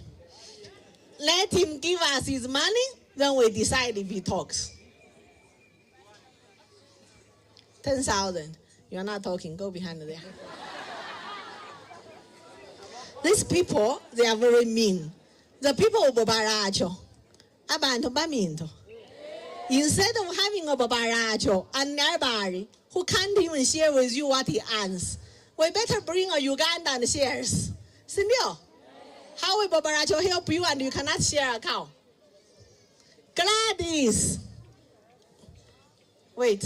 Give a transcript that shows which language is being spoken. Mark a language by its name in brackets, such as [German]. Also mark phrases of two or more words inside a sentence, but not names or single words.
[English] Let him give us his money, then we decide if he talks. 10,000. You're not talking. Go behind there. These people, they are very mean. The people of Bobaracho, [Gusii] abantu baminto. [English] Instead of having a Bobaracho and Nyaribari who can't even share with you what he earns, we better bring a Ugandan shares. Sindio? How will Bobaracho help you and you cannot share a cow? Gladys. Wait.